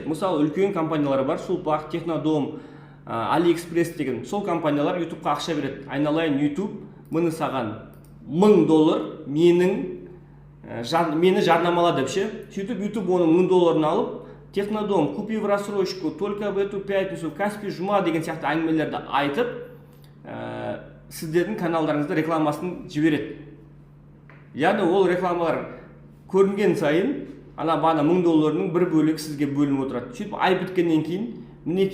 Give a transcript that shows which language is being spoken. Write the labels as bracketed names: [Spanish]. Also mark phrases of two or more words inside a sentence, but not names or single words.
[Kazakh] Мысалы, үлкен компаниялар бар, Сулпак, Технодом, AliExpress деген. Сол компаниялар YouTubeқа ақша береді. Айналайын YouTube, мені саған $1000 мені жарнамала деп ше. Сөйтіп YouTube оның $1000 алып, Технодом, [Russian] купи в рассрочку, только в эту пятницу, [Kazakh] Каспий жұма деген сияқты әңгімелерді айтып, сіздердің каналдарыңызда рекламасын жібереді. Яғни ол рекламалар көрінген сайын ана бана $1000-ның бір бөлігі сізге бөлініп отырады. Сөйтіп ай біткеннен кейін